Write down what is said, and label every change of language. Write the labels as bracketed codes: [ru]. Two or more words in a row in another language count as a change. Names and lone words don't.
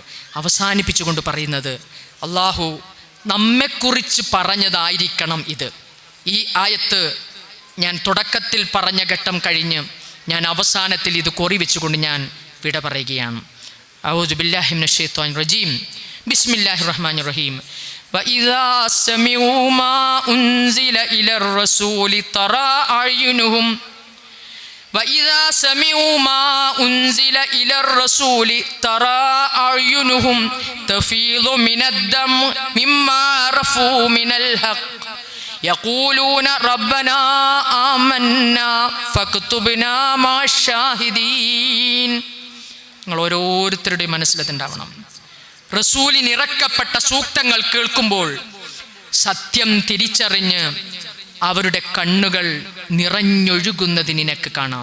[ml] അവസാനിപ്പിച്ചുകൊണ്ട് പറയുന്നത്, അള്ളാഹു നമ്മെക്കുറിച്ച് പറഞ്ഞതായിരിക്കണം ഇത്. ഈ ആയത്ത് ഞാൻ തുടക്കത്തിൽ പറഞ്ഞ ഘട്ടം കഴിഞ്ഞ് ഞാൻ അവസാനത്തിൽ ഇത് വെച്ചുകൊണ്ട് ഞാൻ വിട പറയുകയാണ്. [ar] أعوذ بالله من الشيطان الرجيم. بسم الله الرحمن الرحيم. وَإِذَا سَمِعُوا مَا أُنْزِلَ إِلَى الرَّسُولِ تَرَى أَعْيُنُهُمْ وَإِذَا سَمِعُوا مَا أُنْزِلَ إِلَى الرَّسُولِ تَرَى أَعْيُنُهُمْ تَفِيضُ مِنَ الدَّمْعِ مِمَّا عَرَفُوا مِنَ الْحَقِّ يقولون ربنا آمنا فاكتبنا مع الشاهدين. [ml] നിങ്ങൾ ഓരോരുത്തരുടെയും മനസ്സിലതുണ്ടാവണം. റസൂലിന് ഇറക്കപ്പെട്ട സൂക്തങ്ങൾ കേൾക്കുമ്പോൾ സത്യം തിരിച്ചറിഞ്ഞ് അവരുടെ കണ്ണുകൾ നിറഞ്ഞൊഴുകുന്നത് നിനക്ക് കാണാം.